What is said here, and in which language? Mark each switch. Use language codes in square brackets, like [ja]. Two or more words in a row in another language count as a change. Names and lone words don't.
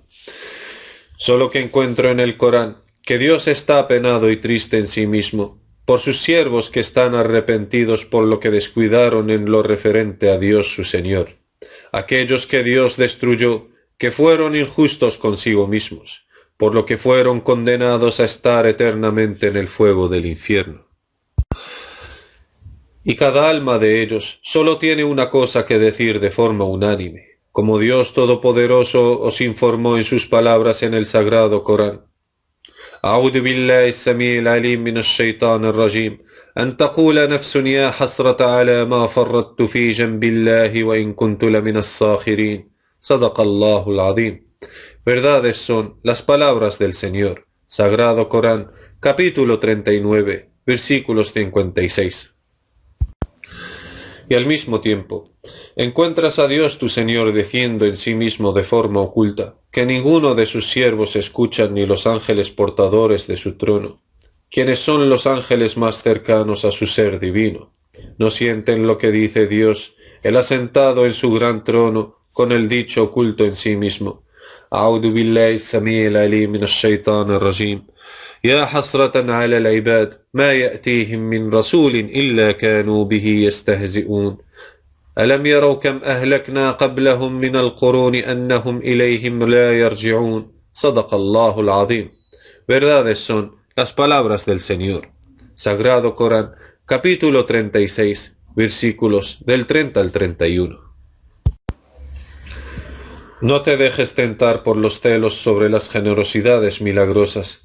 [es] Solo que encuentro en el Corán que Dios está apenado y triste en sí mismo, por sus siervos que están arrepentidos por lo que descuidaron en lo referente a Dios su Señor, aquellos que Dios destruyó, que fueron injustos consigo mismos, por lo que fueron condenados a estar eternamente en el fuego del infierno. Y cada alma de ellos solo tiene una cosa que decir de forma unánime, como Dios Todopoderoso os informó en sus palabras en el Sagrado Corán. [ar] أعوذ بالله السميع العليم من الشيطان الرجيم أن تقول نفس يا حسرة على ما فرطت في جنب الله وإن كنت لمن الساخرين صدق الله العظيم. [es] Verdades son las palabras del Señor. Sagrado Corán, capítulo 39, versículos 56. Y al mismo tiempo, encuentras a Dios tu Señor diciendo en sí mismo de forma oculta, que ninguno de sus siervos escucha ni los ángeles portadores de su trono, quienes son los ángeles más cercanos a su ser divino. No sienten lo que dice Dios, él asentado en su gran trono, con el dicho oculto en sí mismo. [ar] أعوذ بالله السميع العليم من الشيطان الرجيم يا حسرة على العباد ما يأتيهم من رسول إلا كانوا به يستهزئون ألم يروا كم أهلكنا قبلهم من القرون أنهم إليهم لا يرجعون صدق الله العظيم. [es] Verdades son las palabras del Señor. Sagrado Corán, capítulo 36, versículos del 30 al 31. No te dejes tentar por los celos sobre las generosidades milagrosas.